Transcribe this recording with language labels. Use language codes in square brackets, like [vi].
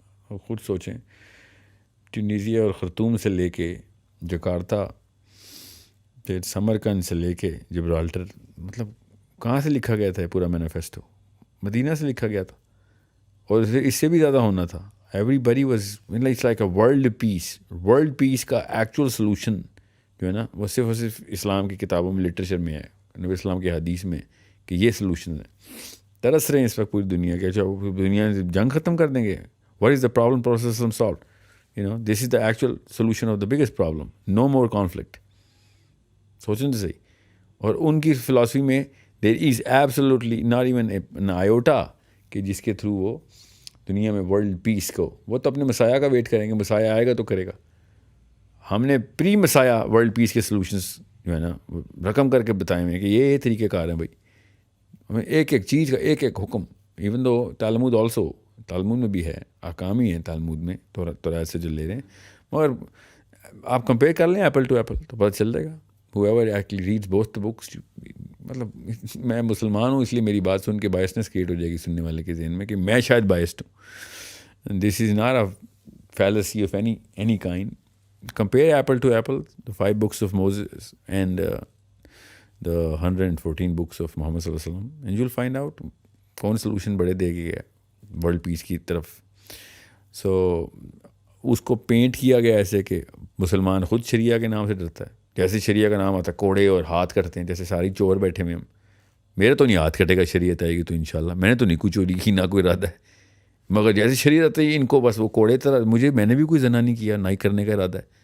[ur] اور خود سوچیں, ٹونیزیا اور خرطوم سے لے کے جکارتا, پھر سمرقند سے لے کے جبرالٹر, مطلب کہاں سے لکھا گیا تھا پورا مینیفیسٹو؟ مدینہ سے لکھا گیا تھا, اور اس سے بھی زیادہ ہونا تھا. [en] everybody was it's like a world peace [ur] کا ایکچوئل سلوشن جو ہے نا, وہ صرف اسلام کی کتابوں میں, لٹریچر میں ہے, نبی اسلام کی حدیث میں, کہ یہ سلوشن ہے. ترس رہے ہیں اس وقت پوری دنیا کے, اچھا دنیا جنگ ختم کر دیں گے, [en] What is the problem process solve, this is the actual solution of the biggest problem, no more conflict. [ur] سوچیں تو صحیح. اور ان کی فلاسفی میں [en] there is absolutely not even an iota [ur] کہ جس کے تھرو وہ دنیا میں ورلڈ پیس کو, وہ تو اپنے مسایہ کا ویٹ کریں گے, مسایہ آئے گا تو کرے گا. ہم نے پری مسایہ ورلڈ پیس کے سلوشنس جو ہے نا رقم کر کے بتائے ہوئے کہ یہ طریقہ کار ہیں بھائی. ہمیں ایک چیز کا ایک حکم, [en] even though Talmud also, [ur] تالمود میں بھی ہے, احکام ہی ہیں تالمود میں توریت سے جو لے رہے ہیں, مگر آپ کمپیئر کر لیں ایپل ٹو ایپل تو پتہ چل جائے گا. [en] whoever actually reads both the books, [ur] مطلب میں مسلمان ہوں اس لیے میری بات سن کے بائسنس کریٹ ہو جائے گی سننے والے کے ذہن میں کہ میں شاید بائسڈ ہوں. [en] This is not a fallacy of any kind. Compare apple to apple, the 5 books of Moses and the 114 books of Muhammad صلی اللہ علیہ وسلم, and you'll find out [ur] کون سلوشن بڑے دے گیا ورلڈ پیس کی طرف. سو اس کو پینٹ کیا گیا ایسے کہ مسلمان خود شریعہ کے نام سے ڈرتا ہے. جیسے شریعہ کا نام آتا ہے کوڑے اور ہاتھ کٹتے ہیں, جیسے ساری چور بیٹھے ہوئے ہم. میرے تو نہیں ہاتھ کٹے گا, شریعت آئے گی تو انشاءاللہ. میں نے تو نہیں کوئی چوری کی, نہ کوئی ارادہ ہے, مگر جیسے شریعت آتی ہے ان کو بس وہ کوڑے طرح, میں نے بھی کوئی زنا نہیں کیا, نہ ہی کرنے کا ارادہ ہے.